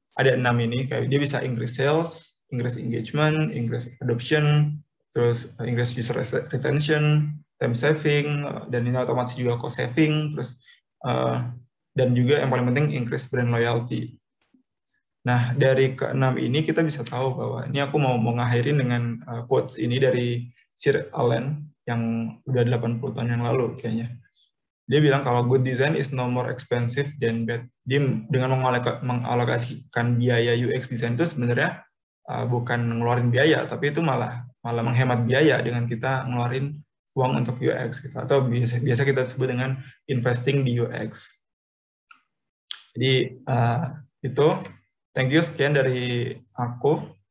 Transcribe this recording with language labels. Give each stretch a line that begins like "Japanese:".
Indonesian: Ada 6 ini, kayak dia bisa
English: increase sales, increase engagement, increase adoption,
Indonesian: terus increase user retention, time saving, dan ini otomatis juga cost saving, terus dan juga yang paling penting increase brand loyalty. Nah, dari keenam ini kita bisa tahu bahwa ini aku mau ngakhirin dengan quotes ini dari Sir Allen yang udah 80 tahun yang lalu kayaknya. Dia bilang kalau
English: good design is no more expensive than bad.
Indonesian: Dia dengan mengalokasikan biaya UX design itu sebenarnya bukan ngeluarin biaya, tapi itu malah menghemat biaya dengan kita ngeluarin uang untuk UX gitu, atau biasa kita sebut dengan investing di UX. Jadi itu, thank you, sekian dari aku.